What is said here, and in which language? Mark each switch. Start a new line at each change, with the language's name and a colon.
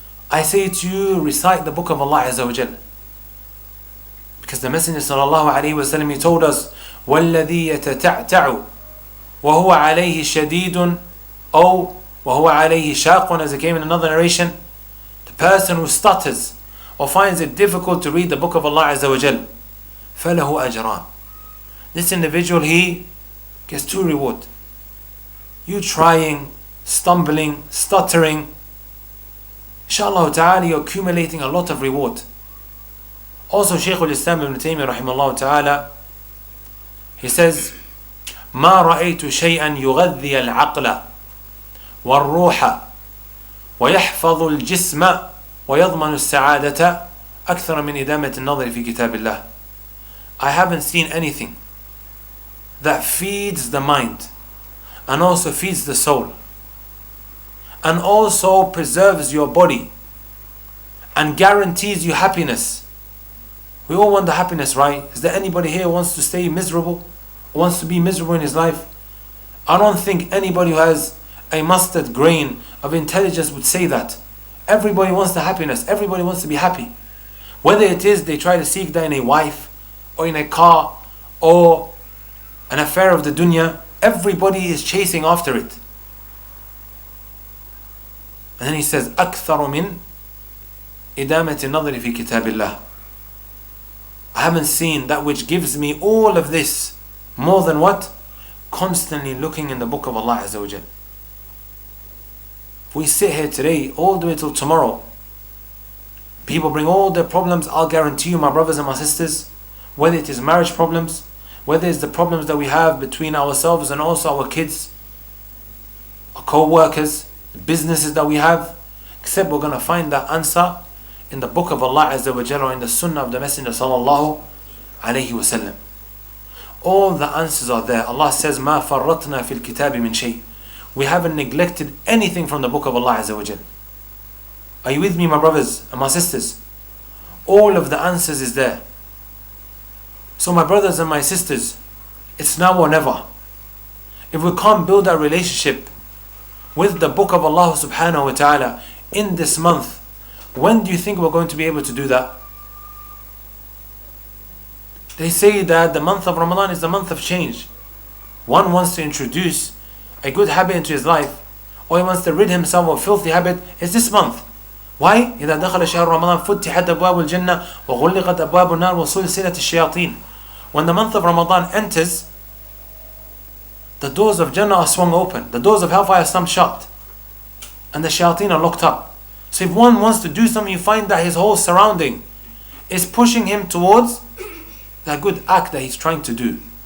English: I say to you, recite the book of Allah Azza wa Jal. Because the Messenger sallallahu alayhi wa sallam, he told us,
Arabic: وَالَّذِي يَتَتَعْتَعُ وَهُوَ عَلَيْهِ شَدِيدٌ أو وَهُوَ عَلَيْهِ شَاقٌ,
English: as it came in another narration, the person who stutters or finds it difficult to read the book of Allah Azza wa Jal,
Arabic: فَلَهُ أَجْرًا.
English: This individual, he gets two rewards. You trying, stumbling, stuttering, inshallah ta'ala, you're accumulating a lot of reward. Also, Shaykh al-Islam Ibn Taymiyyah rahimahullah ta'ala, he says,
Arabic: ما رأيت شيئا يغذي العقل والروح ويحفظ الجسم ويضمن السعادة أكثر من إدامة النظر في كتاب الله.
English: I haven't seen anything that feeds the mind and also feeds the soul and also preserves your body and guarantees you happiness. We all want the happiness, right? Is there anybody here who wants to stay miserable or wants to be miserable in his life? I don't think anybody who has a mustard grain of intelligence would say that. Everybody wants the happiness. Everybody wants to be happy. Whether it is they try to seek that in a wife or in a car or an affair of the dunya, everybody is chasing after it. And then he says,
Arabic: أكثر من إدامة النظر في كتاب الله.
English: I haven't seen that which gives me all of this more than what? Constantly looking in the book of Allah Azza wa Jal. If we sit here today all the way till tomorrow, people bring all their problems. I'll guarantee you, my brothers and my sisters, whether it is marriage problems, whether it's the problems that we have between ourselves and also our kids, our co-workers, the businesses that we have, except we're going to find that answer in the book of Allah Azza wa Jalla or in the sunnah of the Messenger sallallahu alayhi wa sallam. All the answers are there. Allah says,
Arabic: مَا فَرَّطْنَا فِي الْكِتَابِ مِنْ شَيْءٍ.
English: We haven't neglected anything from the book of Allah Azza wa Jalla. Are you with me, my brothers and my sisters? All of the answers is there. So my brothers and my sisters, it's now or never. If we can't build our relationship with the book of Allah subhanahu wa ta'ala in this month, when do you think we're going to be able to do that? They say that the month of Ramadan is the month of change. One wants to introduce a good habit into his life, or he wants to rid himself of a filthy habit. It's this month. Why?
Arabic: إذا دخل شهر رمضان فتحت أبواب الجنة وغلقت أبواب النار وسلسلة الشياطين.
English: When the month of Ramadan enters, the doors of Jannah are swung open, the doors of hellfire are some shut, and the shayateen are locked up. So if one wants to do something, you find that his whole surrounding is pushing him towards that good act that he's trying to do.